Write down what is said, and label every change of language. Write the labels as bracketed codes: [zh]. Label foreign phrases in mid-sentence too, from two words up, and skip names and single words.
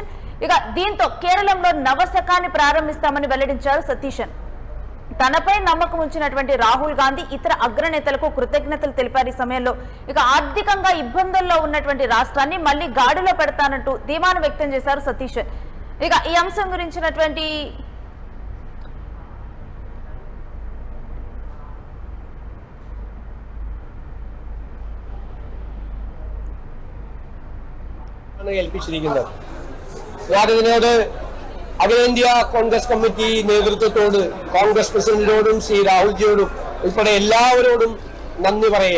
[te] ఇక దీంతో కేరళంలో నవశకాన్ని ప్రారంభిస్తామని వెల్లడించారు సతీశన్. తనపై నమ్మకం ఉంచినటువంటి రాహుల్ గాంధీ ఇతర అగ్రనేతలకు కృతజ్ఞతలు తెలిపారు. ఈ సమయంలో ఇక ఆర్థికంగా ఇబ్బందుల్లో ఉన్నటువంటి రాష్ట్రాన్ని మళ్లీ గాడిలో పెడతానంటూ ధీమాను వ్యక్తం చేశారు సతీశన్. ఇక ఈ అంశం గురించినటువంటి [ml] ഏൽപ്പിച്ചിരിക്കുന്നത്. ഞാനിതിനോട് അഖിലേന്ത്യാ കോൺഗ്രസ് കമ്മിറ്റി നേതൃത്വത്തോട്, കോൺഗ്രസ് പ്രസിഡന്റിനോടും ശ്രീ രാഹുൽജിയോടും ഉൾപ്പെടെ എല്ലാവരോടും നന്ദി പറയുക.